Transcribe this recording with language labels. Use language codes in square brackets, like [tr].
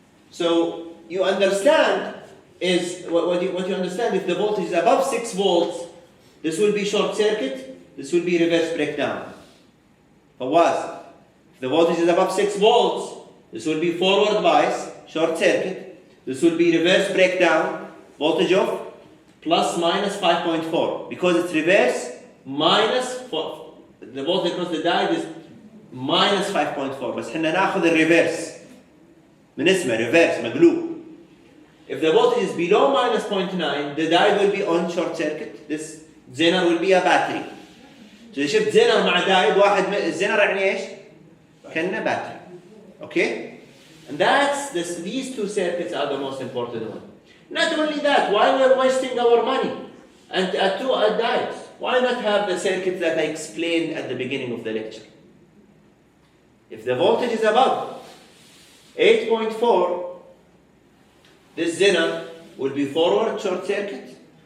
[en] So you understand is what you understand, if the voltage is above 6 volts, this will be short circuit, this will be reverse breakdown. But what? If the voltage is above 6 volts, This will be forward bias, short circuit. This will be reverse breakdown, voltage of plus minus 5.4. Because it's reverse, minus 4. The voltage across the diode is minus 5.4. [ar] بس حنا ناخذ الريفرس. من اسمه reverse مقلوب. [en] If the voltage is below minus 0.9, the diode will be on short circuit. This zener will be a battery. So [ar] إذا شفت zener مع diode واحد zener يعني إيش؟ كأنه battery. [en] Okay? And that's these two circuits are the most important one. Not only that, why we're wasting our money and two diodes? Why not have the circuit that I explained at the beginning of the lecture? If the voltage is above 8.4, this zener will be forward short circuit.